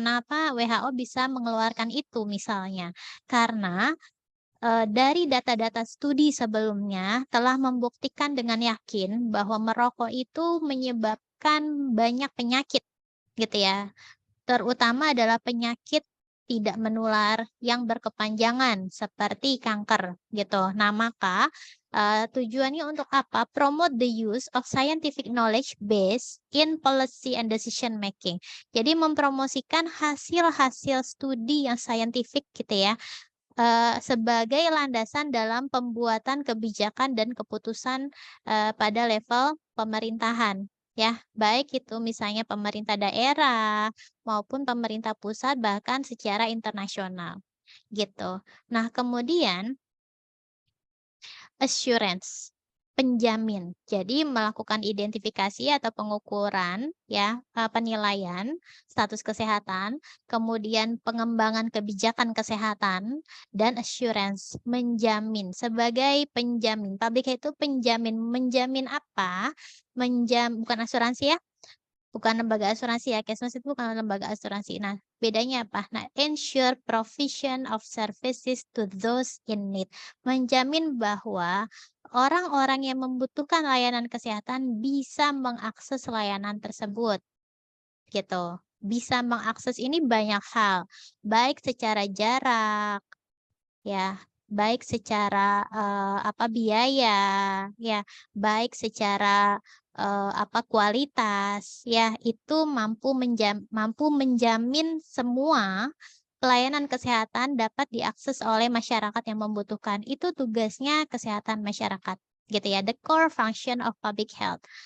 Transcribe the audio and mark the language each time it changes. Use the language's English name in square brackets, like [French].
[Indonesian] Kenapa WHO bisa mengeluarkan itu misalnya? Karena dari data-data studi sebelumnya telah membuktikan dengan yakin bahwa merokok itu menyebabkan banyak penyakit, gitu ya. Terutama adalah penyakit tidak menular yang berkepanjangan seperti kanker gitu. Nah, maka tujuannya untuk apa? [English] Promote the use of scientific knowledge base in policy and decision making. [Indonesian] Jadi mempromosikan hasil-hasil studi yang saintifik gitu ya, sebagai landasan dalam pembuatan kebijakan dan keputusan pada level pemerintahan. Ya, baik itu misalnya pemerintah daerah maupun pemerintah pusat bahkan secara internasional gitu. Nah, kemudian assurance, penjamin. Jadi melakukan identifikasi atau pengukuran ya, penilaian status kesehatan, kemudian pengembangan kebijakan kesehatan, dan assurance, menjamin sebagai penjamin. Public itu penjamin. Menjamin apa? Bukan asuransi ya. Bukan lembaga asuransi ya, Kesmas itu bukan lembaga asuransi. Nah, bedanya apa? [English] Nah, ensure provision of services to those in need. [Indonesian] Menjamin bahwa orang-orang yang membutuhkan layanan kesehatan bisa mengakses layanan tersebut. Gitu. Bisa mengakses ini banyak hal, baik secara jarak, ya, baik secara biaya, ya, baik secara kualitas, ya, itu mampu menjamin semua pelayanan kesehatan dapat diakses oleh masyarakat yang membutuhkan. Itu tugasnya kesehatan masyarakat, gitu ya. [English] The core function of public health.